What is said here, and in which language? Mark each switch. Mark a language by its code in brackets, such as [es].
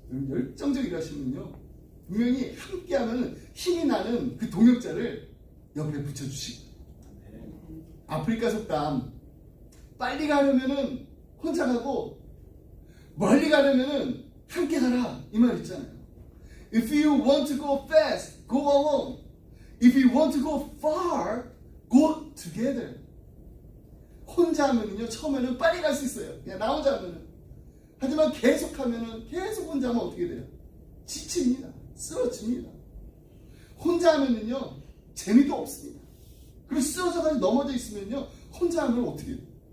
[ko] 열정적으로 하시면요 분명히 함께하면 힘이 나는 그 동역자를 옆에 붙여주시고, 아프리카 속담 빨리 가려면은 혼자 가고 멀리 가려면은 함께 가라 이 말 있잖아요. [en] If you want to go fast, go alone. If you want to go far, go together. [ko] 혼자 하면은요 처음에는 빨리 갈 수 있어요. 그냥 나 혼자 하면은. 하지만 계속 하면은 계속 혼자 하면 어떻게 돼요? 지칩니다. 쓰러집니다. 혼자 하면은요 재미도 없습니다. 그리고 쓰러져가지고 넘어져 있으면요 혼자 하면 어떻게 돼요?